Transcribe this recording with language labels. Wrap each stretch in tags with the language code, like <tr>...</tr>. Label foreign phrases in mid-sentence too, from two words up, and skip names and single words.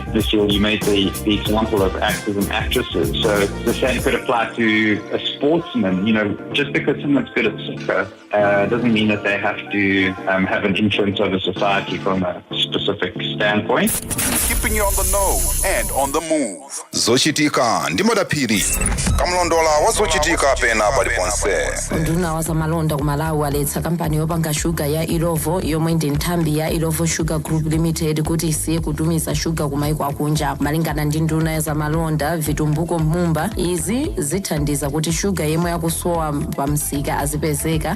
<en>Lucille, you made the example of actors and actresses. So the same could apply to a sportsman. Just because someone's good at soccer doesn't mean that they have to have an influence over society from a specific standpoint. Keeping you on the know and on the move.</en> <ny>Zochitika ndimodapiri. Kamlondola wazochitika pena paliponse. Nduna wazamalonda kumalawi waletsa kampani yopanga shuga ya Ilovo yomwe ndi nthambi ya Ilovo Sugar Group Limited kuti isiye kutumiza shuga kumaiko akunja. Malingana ndi nduna ya zamalonda Vitumbuko Mumba, izi zithandiza kuti shuga yemwe yakusowa pamsika azipezeka.</ny>